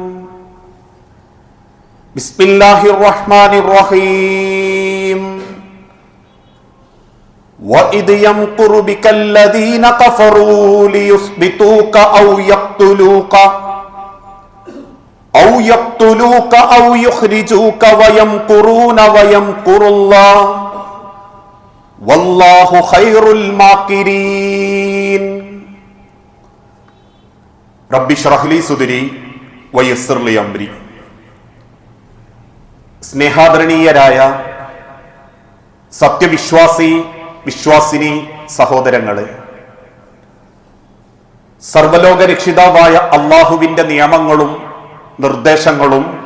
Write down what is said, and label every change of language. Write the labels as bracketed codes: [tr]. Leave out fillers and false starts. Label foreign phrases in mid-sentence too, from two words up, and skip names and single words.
[ar] بسم الله الرحمن الرحيم وَإِذْ يَمْكُرُ بِكَ الَّذِينَ كَفَرُوا لِيُثْبِتُوكَ أَوْ يُخْرِجُوكَ وَيَمْكُرُونَ وَيَمْكُرُ اللَّهُ وَاللَّهُ خَيْرُ الْمَاكِرِينَ. رَبِّ اشْرَحْ لِي صَدْرِي وَيَسِّرْ لِي أَمْرِي. [ml] സ്നേഹാദരണീയരായ സത്യവിശ്വാസി വിശ്വാസിനി സഹോദരങ്ങളെ, സർവലോക രക്ഷിതാവായ അള്ളാഹുവിന്റെ നിയമങ്ങളും നിർദ്ദേശങ്ങളും